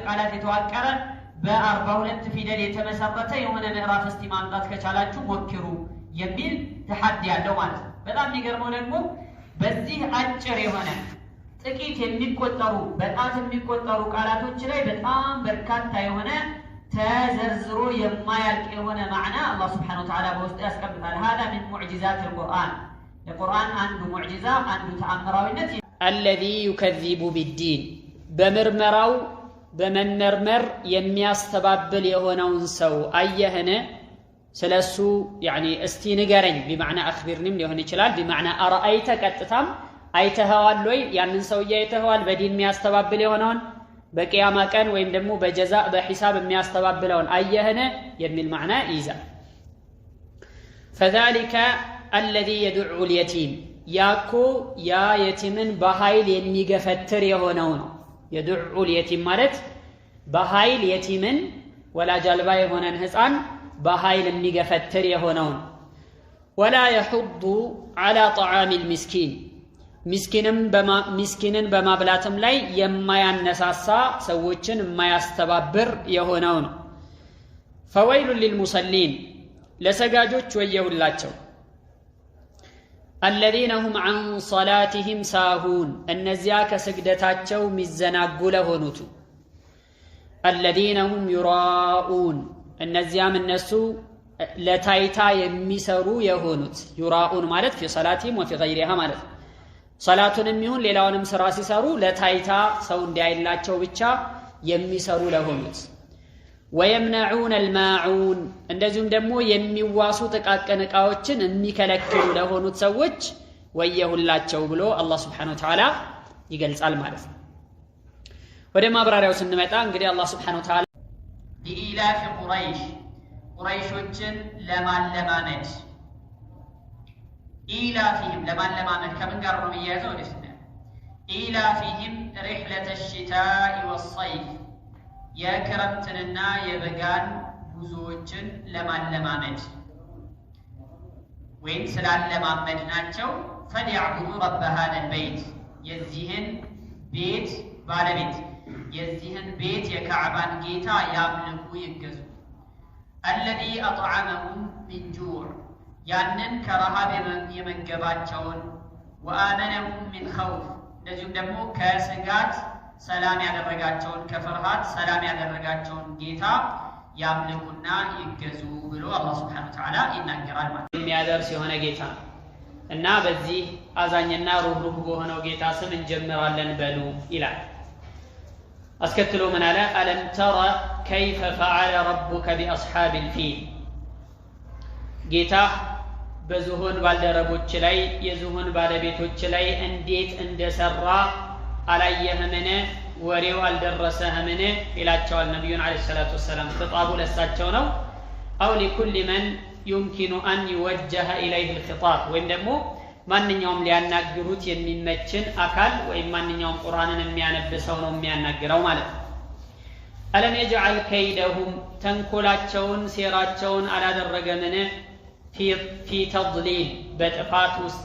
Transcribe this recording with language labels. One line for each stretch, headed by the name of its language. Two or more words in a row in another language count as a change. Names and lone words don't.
Amharic: ቃላት የተዋቀረ በ42 ፊደል የተመሰረተ የሆነ ምዕራፍ እስቲ ማምጣት ከቻላችሁ ሞክሩ የሚል ተሐዲ ያለው ማለት ነው። በጣም የሚገርመው ደግሞ በዚህ አጭር የሆነ ጥቂት የሚቆጠሩ በጣት የሚቆጠሩ ቃላቶች ላይ በጣም በርካታ የሆነ ተዘርዝሮ የማያልቅ የሆነ ማዕና አላህ
Arabic: سبحانه وتعالى
Amharic: በውስጡ ያስቀምጣል።
Arabic: هذا من معجزات القرآن القرآن
Amharic: አንዱ ሙዕጂዛ አንዱ ተአምራዊነት
Arabic: الذي يكذب بالدين
Amharic: በመርመራው በመመርመር የሚያስተባብል የሆነውን ሰው አየህነ ስለሱ يعني እስቲ ንገረኝ
Arabic: بمعنى اخبرني
Amharic: ሊሆን ይችላል بمعنى አራአይተ ቀጥታም አይተኸዋል ወይ ያንን ሰውዬ አይተኸዋል በዲን የሚያስተባብል የሆነውን በቂያማ ቀን ወይም ደግሞ በጀዛ በሂሳብ የሚያስተባብለውን አየህነ የሚል ማዕና ይይዛል።
Arabic: فذلك الذي يدعو اليتيم
Amharic: ያኮ ያ የቲምን በኃይል የሚገፈትር የሆነው ነው።
Arabic: يدعو اليتيم
Amharic: ማለት በኃይል የቲምን ወላጅ አልባ የሆነን ህፃን በኃይል የሚገፈትር የሆነው ነው።
Arabic: ولا يحض على طعام المسكين
Amharic: ሚስኪንን በማብላትም ላይ የማያነሳሳ ሰዎችን የማያስተባብር የሆነው ነው።
Arabic: فويل للمصلين
Amharic: ለሰጋጆች ወየሁላቸው
Arabic: الذين هم عن صلاتهم ساهون
Amharic: እነዚያ ከስግደታቸው ሚዘናጉ ለሆኑት
Arabic: الذين هم يراءون
Amharic: እነዚያም እነሱ ለታይታ የሚሰሩ የሆኑት يراءون ማለት في
Arabic: صلاتهم وفي غيرها
Amharic: ማለት ሰላቱንም ይሁን ሌላውንም ስራ ሲሰሩ ለታይታ ሰው እንዲያይላቸው ብቻ የሚሰሩ ለሆኑት
Arabic: ويمنعون الماعون
Amharic: እንደዚሁም ደግሞ የሚዋሱ ጥቃቅን ዕቃዎችን የሚከለክሉ ለሆኑት ሰዎች ወየሁላቸው ብሎ አላህ
Arabic: سبحانه وتعالى
Amharic: ይገልጻል ማለት ነው። ወደ ማብራሪያው ስንመጣ እንግዲህ አላህ
Arabic: سبحانه وتعالى
Amharic: لإيلاف ቁረይሾችን ለማለማመድ ኢላፊህም ለማለማመድ ከምን ጋር ነው የሚያያዘው? ለስነ ኢላፊህም
Arabic: رحلة الشتاء والصيف
Amharic: የክረምትንና የበጋን ጉዞዎችን ለማለማመድ ወይም ስላለማመድናቸው
Arabic: فليعبدوا رب هذا البيت
Amharic: የዚህን ቤት ባለቤት የዚህን ቤት የካዕባን ጌታ ያምልኩ ይገዙ
Arabic: الذي أطعمهم من جوع
Amharic: ያንን ከረሃብ የመገባቸውን
Arabic: وآمنهم من خوف
Amharic: እንደዚሁም ደግሞ ከስጋት ሰላም ያደረጋቸውን ከፍርሃት ሰላም ያደረጋቸውን ጌታ ያምልኩና ይገዙ ብሎ አላህ
Arabic: سبحانه وتعالى
Amharic: ይናገራል ማለት ነው። የሚያደርስ የሆነ ጌታ እና በዚህ አዛኝና ሩህሩህ በሆነው ጌታ ስም እንጀምራለን በሉ ይላል። አስከትሎ ምን አለ?
Arabic: ألم تر كيف فعل ربك بأصحاب الفيل
Amharic: ጌታ በዝሆን ባልደረቦች ላይ የዝሆን ባለቤቶች ላይ እንዴት እንደሰራ አላየህምን ወሬው አልደረሰህምን ይላቸዋል ነብዩን አለይሂ
Arabic: الصلاة والسلام خطابه
Amharic: ለሳቸው ነው
Arabic: አው لكل من يمكن ان يوجه اليه الخطاب
Amharic: ወይም ደግሞ ማንኛውም ሊያናግሩት የሚመችን አካል ወይም ማንኛውም ቁርአንን የሚያነብሰው ነው የሚያናግረው ማለት ነው አለም
Arabic: يجعل كيدهم
Amharic: ተንኮላቸውን ሴራቸውን አላደረገምን
Arabic: في تضليل
Amharic: በጥፋት ውስጥ